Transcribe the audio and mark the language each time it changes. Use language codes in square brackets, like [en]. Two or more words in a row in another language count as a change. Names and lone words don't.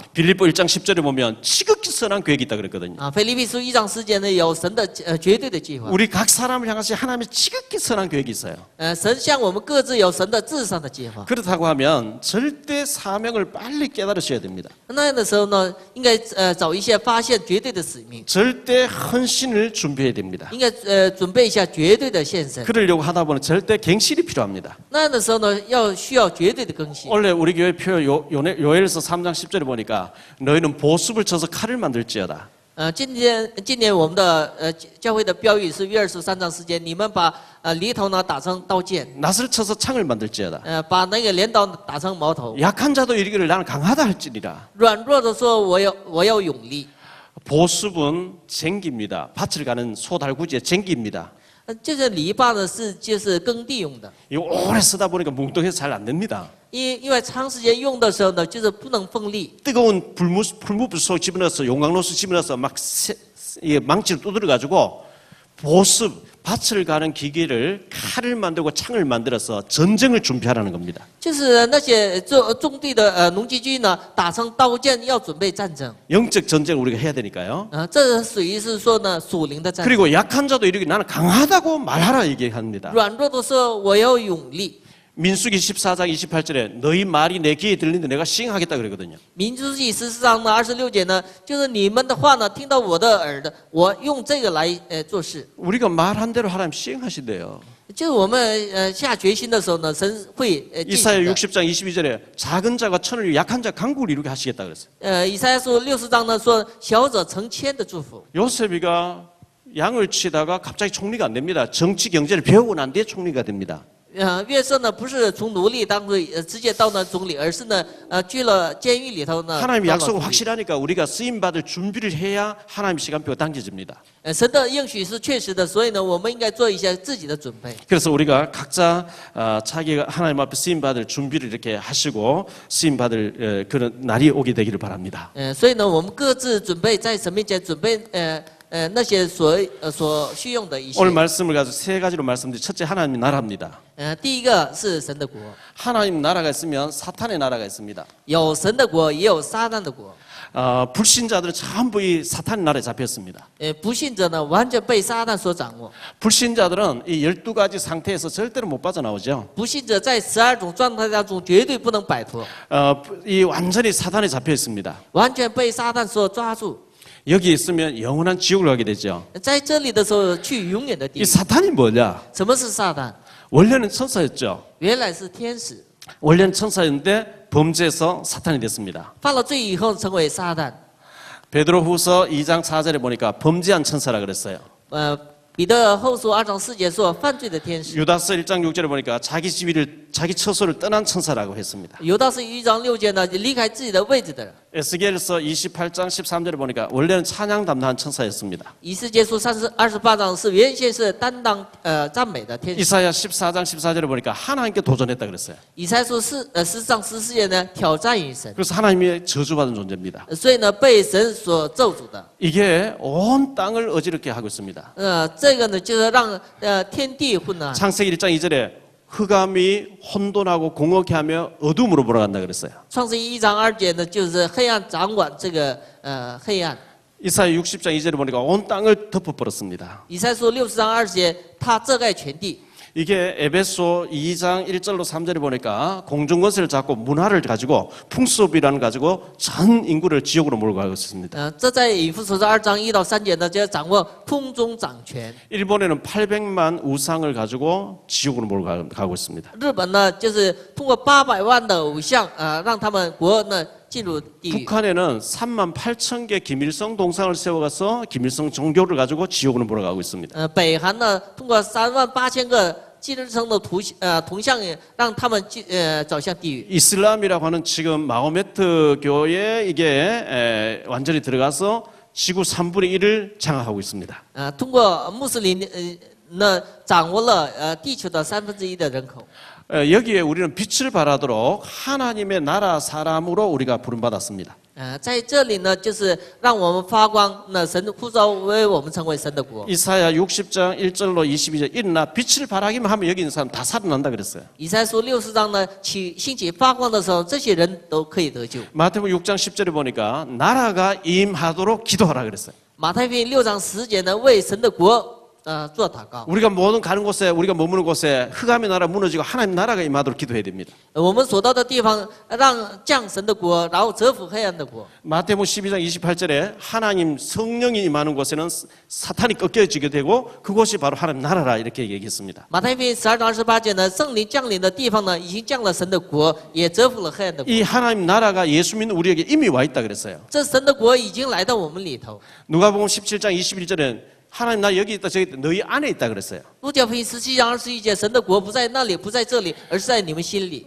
[ko] 빌립보 1장 10절에 보면 지극히 선한 계획이 있다 그랬거든요. [zh] 腓立比书1章10节呢，有神的绝对的计划。 [ko] 우리 각 사람을 향하신 하나님의 지극히 선한 계획이 있어요. [zh] 神向我们各自有神的至上的计划。 [ko] 그렇다고 하면 절대 사명을 빨리 깨달으셔야 됩니다. [zh] 那样的时候呢，应该找一些发现绝对的使命， [ko] 절대 헌신을 준비해야 됩니다. [zh] 应该准备一下绝对的献身。 [ko] 그러려고 하다 보면 절대 갱신이 필요합니다. [zh] 那样的时候呢，需要绝对的更新。 [ko] 원래 우리 교회 표 요엘서 3장 10절에 보니까 너희는 보습을 쳐서 칼을 만들지어다. [zh] 今年我们的教会的标语是约珥书3章10节，你们把犁头呢打成刀剑， [ko] 낫을 쳐서 창을 만들지어다. [zh] 把那个镰刀打成矛头。 [ko] 약한 자도 이르기를 나는 강하다 할지니라. [zh] 软弱的说，我有勇力。 [ko] 보습은 쟁기입니다. 밭을 가는 소달구지의 쟁기입니다. [zh] 这个篱笆呢就是耕地用的， [ko] 이거 오래 쓰다 보니까 뭉뚱해서 잘 안 됩니다. [zh] 因为长时间用的时候呢，就是不能锋利。 [ko] 뜨거운 풀무불 집어넣어서 용광로수 집어넣어서 막 망치를 두드려가지고 보습 밭을 가는 기계를 칼을 만들고 창을 만들어서 전쟁을 준비하라는 겁니다. [zh] 就是那些种地的农机具呢，打成刀剑，要准备战争。 [ko] 영적 전쟁을 우리가 해야 되니까요. [zh] 这属于是说呢属灵的战争。 [ko] 그리고 약한 자도 이렇게 나는 강하다고 말하라 얘기합니다. [zh] 软弱的说我有勇力。 [ko] 민수기 14장 28절에 너희 말이 내 귀에 들리는데 내가 시행하겠다 그러거든요. [zh] 民数记14章的26节呢，就是你们的话呢，听到我的耳的，我用这个来做事。 [ko] 우리가 말한 대로 하나님 시행하신대요. [zh] 就是我们下决心的时候呢，神会进行 [ko] 이사야 [zh] 的。 [ko] 60장 22절에 작은 자가 천을 약한 자 강국을 이루게 하시겠다 그랬어요. [zh] 以赛亚书60章呢说，小者成千的祝福。 [ko] 요셉이가 양을 치다가 갑자기 총리가 안 됩니다. 정치 경제를 배우고 난 뒤에 총리가 됩니다. [zh] 约瑟呢不是从奴隶当中直接到那总理，而是呢去了监狱里头呢。 [ko] 하나님의 [zh] 当了 [ko] 약속은 [zh] 总理 [ko] 확실하니까 우리가 쓰임 받을 준비를 해야 하나님의 시간표가 당겨집니다. [zh] 神的应许是确实的，所以呢，我们应该做一些自己的准备。 [ko] 그래서 우리가 각자 자기가 하나님 앞에 쓰임 받을 준비를 이렇게 하시고 쓰임 받을 그런 날이 오게 되기를 바랍니다. [zh] 所以呢，我们各自准备在神面前准备那些所需用的一些。 [ko] 오늘 말씀을 가지고 세 가지로 말씀드린 첫째 하나님 나라입니다. [zh] 第一个是神的国， [ko] 하나님 나라가 있으면 사탄의 나라가 있습니다. [zh] 有神的国，也有撒旦的国。 [ko] 불신자들은 전부 이 사탄의 나라에 잡혔습니다. [zh] 不信者呢，完全被撒旦所掌握。 [ko] 불신자들은 이 12가지 상태에서 절대로 못 빠져나오죠. [zh] 不信者在12种状态当中绝对不能摆脱， [ko] 이 완전히 사탄에 잡혀 있습니다. [zh] 完全被撒旦所抓住。 [ko] 여기 있으면 영원한 지옥을 가게 되죠. [zh] 在这里的时候去永远的地 [ko] 이 [zh] 狱。 [ko] 사탄이 뭐냐? [zh] 什么是撒旦？ [ko] 원래는 천사였죠. [zh] 原来是天使， [ko] 원래는 천사였는데 범죄해서 사탄이 됐습니다. [zh] 犯了罪以后成为撒旦。 [ko] 베드로후서 2장 4절에 보니까 범죄한 천사라 그랬어요. [zh] 彼得后书2章4节说犯罪的天使。 [ko] 유다서 1장 6절에 보니까 자기 자기 처소를 떠난 천사라고 했습니다. [zh] 犹大是1章6节呢，离开自己的位置的人。 [ko] 에스겔서 28장 13절에 보니까 원래는 찬양 담당한 천사였습니다. [zh] 以斯结书28章是原先是担当赞美的天使。 [ko] 이사야 14장 14절에 보니까 하나님께 도전했다 그랬어요. [zh] 以赛书10章14节呢挑战于神， [ko] 그래서 하나님의 저주받은 존재입니다. [zh] 所以呢被神所咒诅的。 [ko] 이게 온 땅을 어지럽게 하고 있습니다. [zh] 这个呢就是让天地混乱。 [ko] 창세기 1장 2절에 흑암이 혼돈하고 공허케 하며 어둠으로 몰아간다 그랬어요. [zh] 创世1章2节呢就是黑暗掌管这个黑暗。 [ko] 이사야 60장 2절에 보니까 온 땅을 덮어버렸습니다. [zh] 以赛书60章20节，他遮盖全地。 [ko] 이게 에베소 2장 1절로 3절에 보니까 공중권세를 잡고 문화를 가지고 풍수업이라는 가지고 전 인구를 지옥으로 몰고 가고 있습니다. [zh] 这在以弗所书2章1到3节呢，就掌握空中掌权。 [ko] 일본에는 800만 우상을 가지고 지옥으로 몰고 가고 있습니다. [zh] 日本呢，就是通过800万的偶像，让他们国呢进入地狱。 [ko] 북한에는 3만 8천 개 김일성 동상을 세워가서 김일성 종교를 가지고 지옥으로 몰아가고 있습니다. [zh] 北韩呢，通过38000个金日成的铜像，让他们走向地狱。 [ko] 이슬람이라고 하는 지금 마호메트 교에 이게 완전히 들어가서 지구 3분의 1을 장악하고 있습니다. [zh] 通过穆斯林呢，掌握了地球的1/3的人口。 [ko] 여기에 우리는 빛을 발하도록 하나님의 나라 사람으로 우리가 부름받았습니다. [zh] 在这里呢，就是让我们发光。那神呼召为我们成为神的国。 [ko] 이사야 60장 1절로 22절 일어나 빛을 발하기만 하면 여기 있는 사람 다 살아난다 그랬어요. [zh] 以赛书60章呢，兴起发光的时候，这些人都可以得救。 [ko] 마태복음 6장 10절에 보니까 나라가 임하도록 기도하라 그랬어요. [zh] 马太福音6章10节呢，为神的国做祷告。 [ko] 우리가 모든 가는 곳에 우리가 머무는 곳에 흑암의 나라 무너지고 하나님 나라가 임하도록 기도해야 됩니다. [zh] 我们所到的地方，让降神的国，然后折服黑暗的国。 [ko] 마태복음 12장 28절에 하나님 성령이 임하는 곳에는 사탄이 꺾여지게 되고 그곳이 바로 하나님 나라라 이렇게 얘기했습니다. [zh] 马太福音12章28节呢，圣灵降临的地方呢，已经降了神的国，也折服了黑暗的国。 [ko] 이 하나님 나라가 예수 믿는 우리에게 이미 와 있다 그랬어요. [zh] 这神的国已经来到我们里头。 [ko] 누가복음 17장 21절에 하나님 나 여기 있다 저기 있다 너희 안에 있다 그랬어요. [zh] 路加福音17章21节，神的国不在那里，不在这里，而是在你们心里。